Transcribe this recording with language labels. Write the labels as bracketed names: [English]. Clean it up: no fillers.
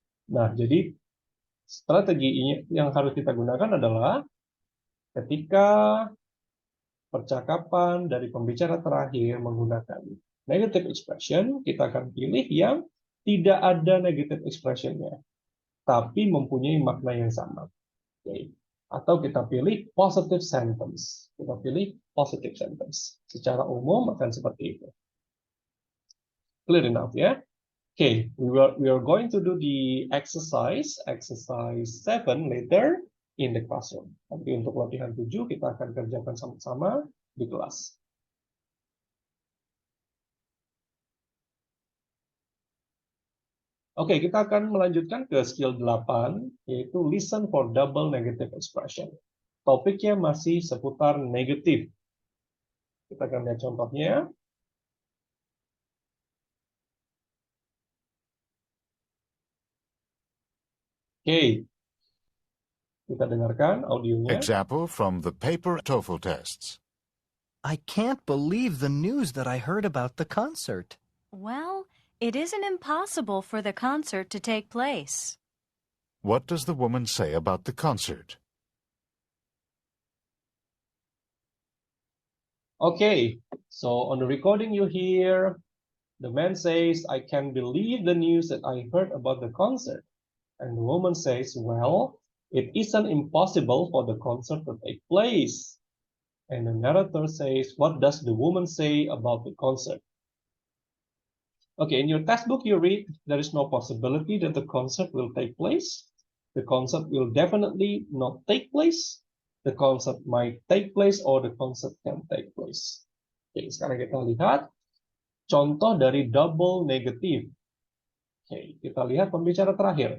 [Indonesian] Nah, jadi strategi yang harus kita gunakan adalah ketika percakapan dari pembicara terakhir menggunakan negative expression, kita akan pilih yang tidak ada negative expression-nya, tapi mempunyai makna yang sama. Oke. Atau kita pilih positive sentence. Kita pilih positive sentence. Secara umum akan seperti itu. [English] Clear enough, ya? Okay, we are going to do the exercise 7 later in the classroom. [Indonesian] Nanti untuk latihan 7 kita akan kerjakan sama-sama di kelas. Oke, kita akan melanjutkan ke skill 8, yaitu [English] listen for double negative expression. [Indonesian] Topiknya masih seputar negatif. Kita akan lihat contohnya. Oke, kita dengarkan audionya. [English] Example from the paper TOEFL tests. I can't believe the news that I heard about the concert. Well, it isn't impossible for the concert to take place. What does the woman say about the concert? Okay, so on the recording you hear, the man says, I can't believe the news that I heard about the concert. And the woman says, well, it isn't impossible for the concert to take place. And the narrator says, what does the woman say about the concert? Okay, in your textbook you read, there is no possibility that the concert will take place. The concert will definitely not take place. The concert might take place or the concert can take place. [Indonesian] Oke, sekarang kita lihat contoh dari double negative. Oke, kita lihat pembicara terakhir.